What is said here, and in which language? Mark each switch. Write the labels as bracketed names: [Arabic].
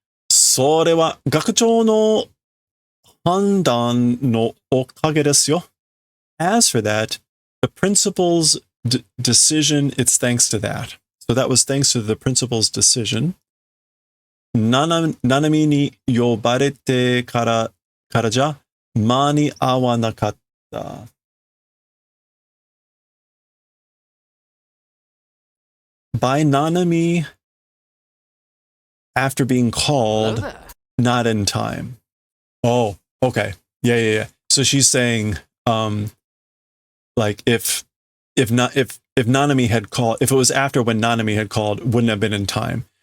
[Japanese] それは学長の判断のおかげですよ. [English] As for that, the principal's decision, it's thanks to that. So that was thanks to the principal's decision. [Japanese] Nanamiに呼ばれてからじゃ間に合わなかった. [English] By Nanami, after being called, not in time. Oh, okay. Yeah. So she's saying, like if Nanami had called, if it was after when Nanami had called, wouldn't have been in time.